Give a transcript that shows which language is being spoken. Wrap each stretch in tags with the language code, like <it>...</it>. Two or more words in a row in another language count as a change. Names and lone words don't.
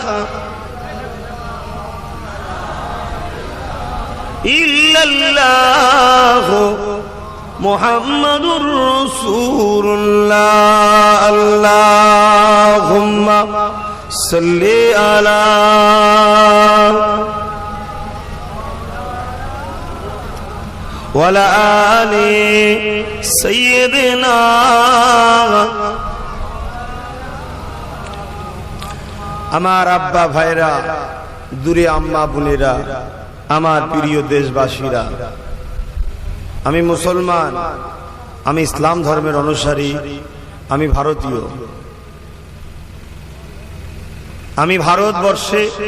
<ar>الا اللہ محمد رسول اللہ اللہم صلی علی وعلی آلِ سیدنا</ar> <bn>আমার আব্বা ভাইরা দূরে আম্মা বোনেরা আমার প্রিয় দেশবাসীরা আমি মুসলমান আমি ইসলাম ধর্মের অনুসারী আমি ভারতীয় আমি ভারতবর্ষে</bn>